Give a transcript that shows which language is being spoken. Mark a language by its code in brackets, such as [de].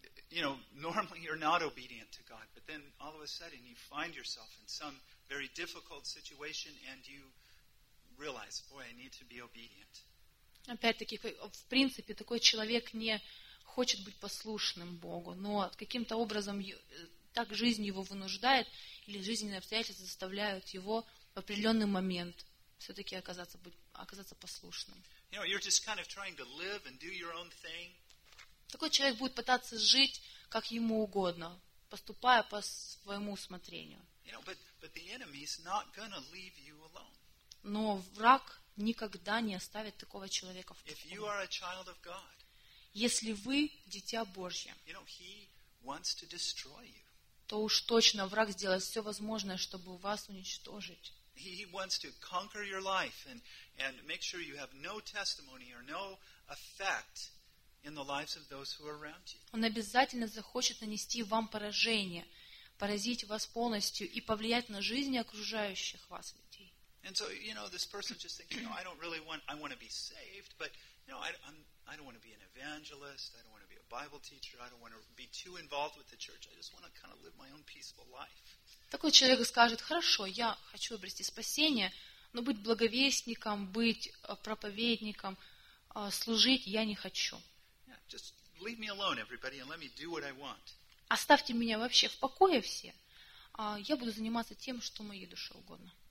[en] You know, normally you're not obedient to God, but then all of a sudden you find yourself in some very difficult situation, and you realize, boy, I need to be obedient. [ru] Опять-таки, в принципе, такой человек не хочет быть послушным Богу, но каким-то образом так жизнь его вынуждает, или жизненные обстоятельства заставляют его в определенный момент все-таки оказаться послушным. [en] You know, you're just kind of trying to live and do your own thing. [ru] Такой человек будет пытаться жить, как ему угодно, поступая по своему усмотрению. [en] But the enemy's not gonna leave you alone. [ru] Но враг никогда не оставит такого человека в покое. [en] If you are a child of God, [ru] если вы дитя Божье, [en] you know, he wants to destroy you. [ru] То уж точно враг сделает все возможное, чтобы вас уничтожить. [en] He wants to conquer your life and make sure you have no testimony or no effect in the lives of those who are around you. [ru] Он обязательно захочет нанести вам поражение, поразить вас полностью и повлиять на жизни окружающих вас людей. [en] And so, you know, this person just thinks, you know, I don't really want, I want to be saved, but, you know, I don't want to be an evangelist, I don't want to be a Bible teacher, I don't want to be too involved with the church, I just want to kind of live my own peaceful life. [ru] Такой человек скажет, хорошо, я хочу обрести спасение, но быть благовестником, быть проповедником, служить я не хочу. [en] Yeah, just leave me alone, everybody, and let me do what I want. [ru] Оставьте меня вообще в покое все. Я буду заниматься тем, что моей душе угодно.